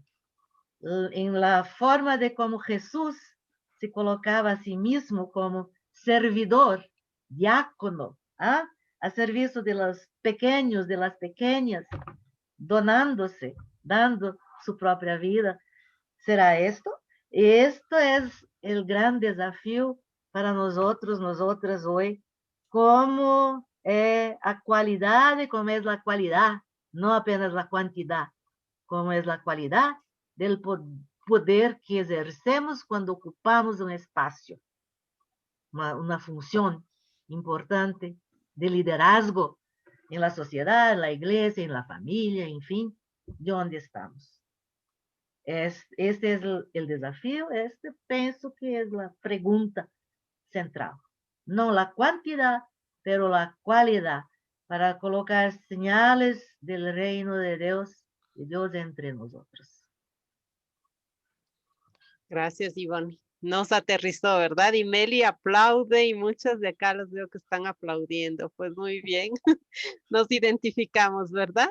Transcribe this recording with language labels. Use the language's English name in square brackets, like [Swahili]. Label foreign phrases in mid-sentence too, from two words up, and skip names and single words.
[Spanish] En la forma de como Jesús se colocaba a sí mismo como servidor, diácono, a serviço de los pequeños, de las pequeñas, donándose, dando su propia vida. ¿Será esto? Esto es el gran desafío para nosotros, nosotras hoy, [Portuguese] como a qualidade, como é a qualidade, não apenas a quantidade, como é a qualidade do poder que exercemos quando ocupamos um espaço, uma função importante de liderazgo em la sociedade, na igreja, em la família, enfim, de onde estamos. Este é o desafio, este penso que é a pergunta central. Não a quantidade, pero a qualidade, para colocar [Spanish] señales del reino de Dios entre nosotros. Gracias, Ivonne. Nos aterrizó, ¿verdad? Y Meli aplaude y muchas de acá los veo que están aplaudiendo. Pues muy bien, nos identificamos, ¿verdad?